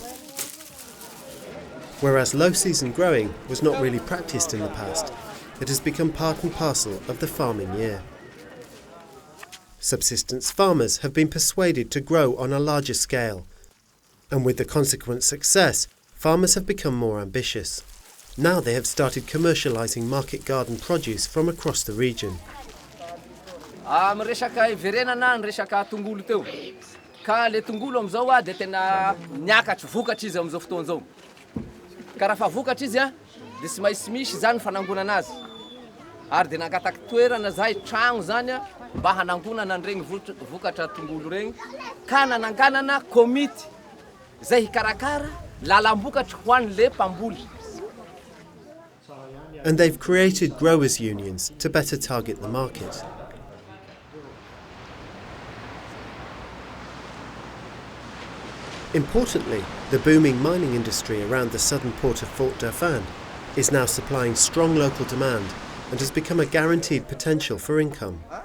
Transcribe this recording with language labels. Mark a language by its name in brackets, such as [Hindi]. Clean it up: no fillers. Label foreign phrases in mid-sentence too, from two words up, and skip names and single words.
[English] Whereas low-season growing was not really practiced in the past, it has become part and parcel of the farming year. Subsistence farmers have been persuaded to grow on a larger scale, and with the consequent success, farmers have become more ambitious. Now they have started commercialising market garden produce from across the region. [Malagasy] Ka le tongolo amizao dia tena niakatra vokatra izy amizao fotoana izao. Ka raha fa vokatra izy dia tsy maintsy misy zany fanangonana azy. Ary dia nangataka toerana zahay tragno zany mba hanangonana an'ireny vokatra tongolo regny ka nananganana komity izay hikarakara lalam-bokatra ho an'le mpamboly. [English] And they've created growers' unions to better target the market. Importantly, the booming mining industry around the southern port of Fort Dauphin is now supplying strong local demand and has become a guaranteed potential for income.